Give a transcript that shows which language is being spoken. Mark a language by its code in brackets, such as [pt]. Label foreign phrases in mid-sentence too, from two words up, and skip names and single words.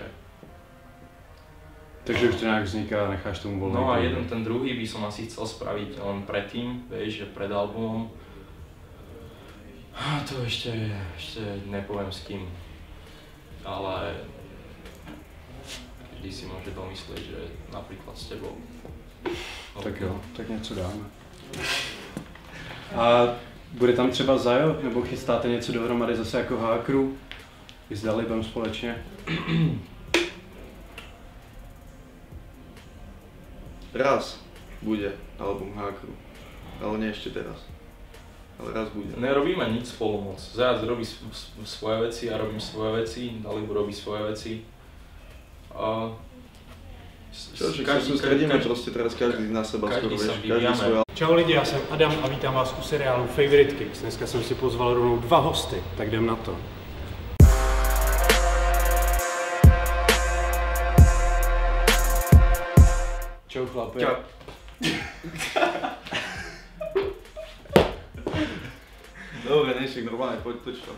[sk] Takže už to nejak vzniká, necháš tomu voľný. No a jeden ten druhý by som asi chcel spraviť len predtým, vieš, že pred albumom. A to ešte nepoviem s kým, ale každý si môže domyslieť, že napríklad s tebou. [cs] Tak jo, tak něco dáme. A bude tam třeba Zajo, nebo chystáte něco dohromady zase jako H-Crew? I s Dalibem společně? [sk] Raz bude album H-Crew, ale nie ešte teraz. Ale raz bude. Nerobíme nič spolu moc. Zajac robí svoje veci, ja robím svoje veci, Dalib robí svoje veci. Čo, že sa sústredíme proste teraz každý na seba skoro, vieš, každý svoj. [cs] Čau lidi, já jsem Adam a vítám vás u seriálu Favorite Kicks. Dneska jsem si pozval rovnou 2 hosty, tak jdem na to. Čau chlapi. Čau. [sk] Dobre, nešik, normálne, poď, toč to.